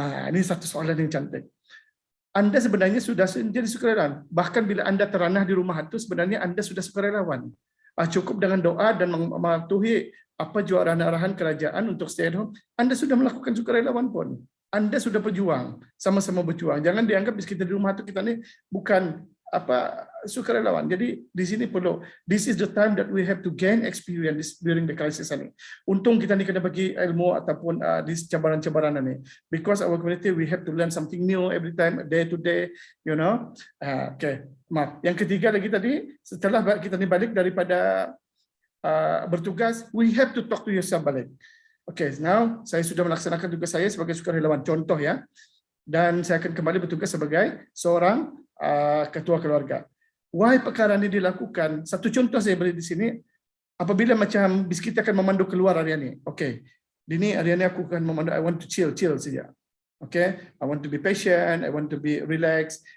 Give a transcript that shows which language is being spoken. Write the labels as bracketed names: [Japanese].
[Malay] Ini satu soalan yang cantik. Anda sebenarnya sudah jadi sukarelawan. Bahkan bila Anda teranah di rumah itu, sebenarnya Anda sudah sukarelawan. Cukup dengan doa dan mematuhi juga arahan kerajaan untuk [English] stay at home, [Malay] Anda sudah melakukan sukarelawan pun. Anda sudah berjuang, sama-sama berjuang. Jangan dianggap kita di rumah itu kita ni bukan sukarelawan. Jadi di sini perlu, [English] this is the time that we have to gain experience during the crisis ini. [Malay] Untung kita ni kena bagi ilmu ataupun di cabaran-cabaran ini, [English] because our community we have to learn something new every time, day to day, Okay, maaf. [Malay] Yang ketiga lagi tadi, setelah kita ni balik daripada bertugas, [English] we have to talk to yourself [Malay] balik. Okay, now saya sudah melaksanakan tugas saya sebagai sukarelawan, contoh ya, dan saya akan kembali bertugas sebagai seorang ketua keluarga. Why perkara ini dilakukan? Satu contoh saya beri di sini. Apabila macam bis kita akan memandu keluar hari ini. Okay. Hari ini aku akan memandu. [English] I want to chill saja. Okay. I want to be patient. I want to be relaxed.